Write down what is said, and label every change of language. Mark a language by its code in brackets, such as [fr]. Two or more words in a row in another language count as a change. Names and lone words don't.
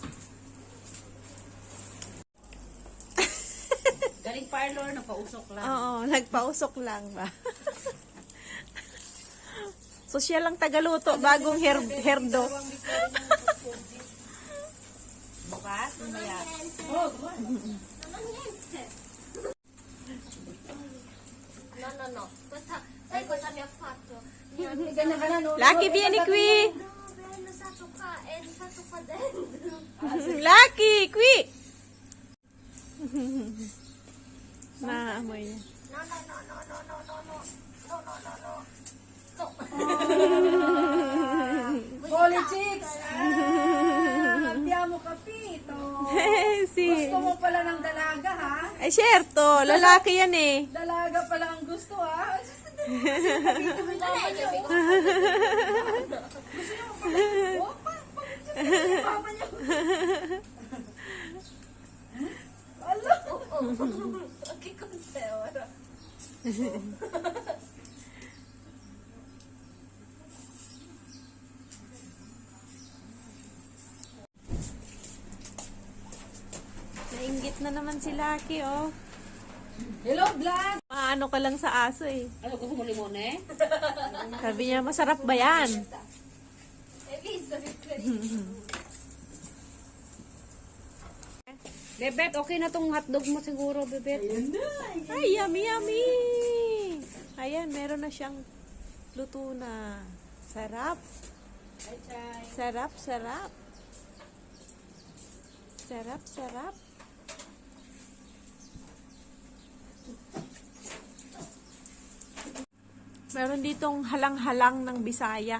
[tl] Galing parlor, napausok lang. Oo, nagpausok lang ba? So siya lang tagaluto, bagong herdo. Bukas, mamaya. Oh, [it] Non ho niente. No. Sai cosa mi ha fatto? [tl] ganyan ka na, no? [it] Lucky, vieni qui! No, bello, stato qua, è stato qua dentro. Lucky, qui! [tl] Naamoy niya. [en] Holy chicks! [it] Ah, abbiamo capito. Si. [tl] Gusto mo pala ng dalaga, ha? Ay, syerto. Lalaki yan eh. Dalaga pala ang gusto, ha? Mama niya. Ala. [it] Che cos'è ora? [tl] Nainggit na naman si Lucky, oh. [en] Hello, vlog! [tl] Paano ka lang sa aso eh. Ano, gusto mo limon eh? Sabi niya, masarap ba yan? [it] Hai visto che carino? [tl] Bebet, okay na tong hotdog mo siguro, Bebet. [en] Ay, yummy, yummy! [tl] Ayan, meron na siyang luto na. Sarap. Sarap, sarap. Sarap, sarap. Meron ditong halang-halang ng Bisaya.